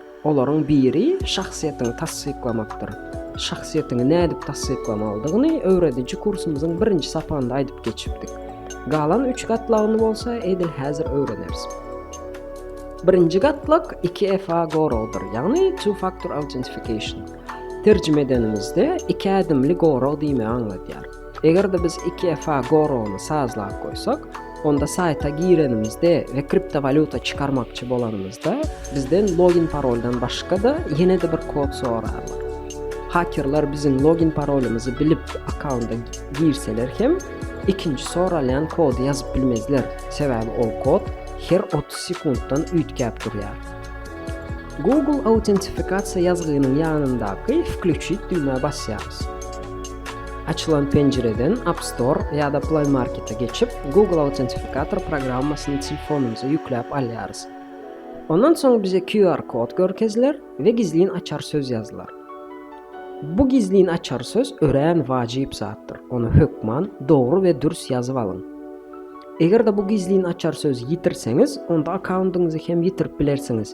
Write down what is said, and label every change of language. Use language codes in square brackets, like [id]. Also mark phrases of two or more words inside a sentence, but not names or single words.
[tk] Olaryň biri şahsiýetini tassyklamakdyr. Şahsiýetini nädip tassyklamalydygyny öwredici kursumyzyň birinji sapagynda aýdyp geçipdik. Galan 3 gatlagyny bolsa edil häzir öwreneriz. Birinji gatlak 2FA gorodur, ýagny [en] two factor authentication. [tk] Terjime edenimizde 2 adımly goro diýme aňladýar. Egerde biz 2FA gorony sazlap goýsak, onda [tr] sayta girenimizde ve kriptovalyuta çıkarmakçı bolanımızda bizden login paroldan başka da yine de bir kod sorarlar. Hakerlar bizim login parolumuzu bilip akkaunta girseler hem ikinci soralayan kodu yazıp bilmezler. [tk] Sebäbi o kod her 30 sekunddan üýtgäp durýar. Google autentifikatsiýa ýazgynyň ýanyndaky "Включить" düýmä basýarys. [tr] Açılan pencereden App Store ya da Play Market'e geçip Google Authenticator programmasını telefonumuza [tk] yükläp alýarys. Ondan soň bize QR kod görkezler ve gizliň açar söz yazılar. Bu gizliň açar söz ören wajyp zatdyr. Onu hökman dogry we dürüst ýazyp alın. Egerde bu gizliň açar söz ýitirseňiz, onda akkauntyňyzy hem ýitirip bilersiňiz.